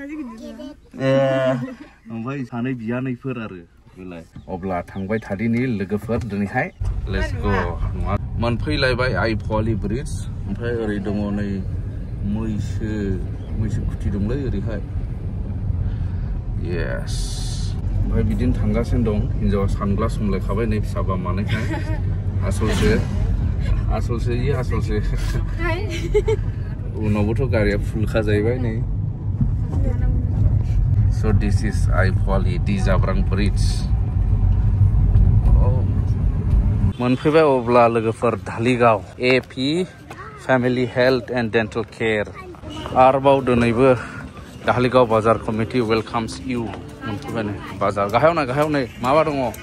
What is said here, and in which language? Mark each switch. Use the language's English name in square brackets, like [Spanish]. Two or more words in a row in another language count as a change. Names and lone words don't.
[Bodo] ओमफ्राय सानै बियानैफोर आरो बेलाय अब्ला थांबाय थादिनि लोगोफोर दिनैहाय [English] let's go [Bodo] मोनफैलायबाय आइ फवालि ब्रिज ओमफ्राय ओरै दङ नै मैसो खुथि दंलै ओरैहाय येस ओमफ्राय बिदिनो थांगासिनो दं हिनजावा सानग्लास हमलायखाबाय नै फिसाबा मानायखाय आसलसो उनावबोथ' गारिया फुलखा जाहैबाय नै [English] so this is [Bodo] आइ फवालि दि जाब्रां ब्रिज मोनफैबाय अब्ला लोगोफोर धालिगाव एपि फेमिलि हेल्थ एन्ड डेन्टेल केयार आरोबाव दिनैबो धालिगाव बाजार कमिटि [English] welcomes you [Bodo] मोनफैबाय नै बाजार गाहायाव नै माबा दङ